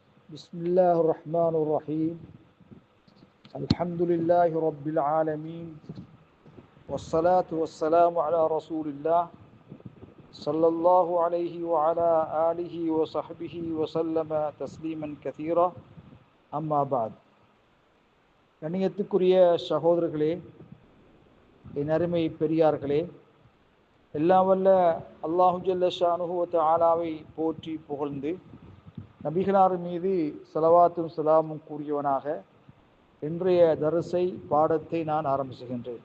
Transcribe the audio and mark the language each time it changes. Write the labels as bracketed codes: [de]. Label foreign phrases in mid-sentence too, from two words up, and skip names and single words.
[ar] بسم الله الرحمن الرحيم الحمد لله رب العالمين والصلاة والسلام على رسول الله صلى الله عليه وعلى آله وصحبه وسلم تسليما كثيرا أما بعد [ta] கண்ணியத்துக்குரிய சகோதரர்களே, என் அருமை பெரியார்களே, எல்லாம் வல்ல [ar] الله جل شأنه وتعالى [ta] போற்றி புகழ்ந்து நபிகளார் மீது ஸலவாத்தும் ஸலாமும் கூறியவனாக இன்றைய தர்ஸை பாடத்தை நான் ஆரம்பிச்சுகின்றேன்.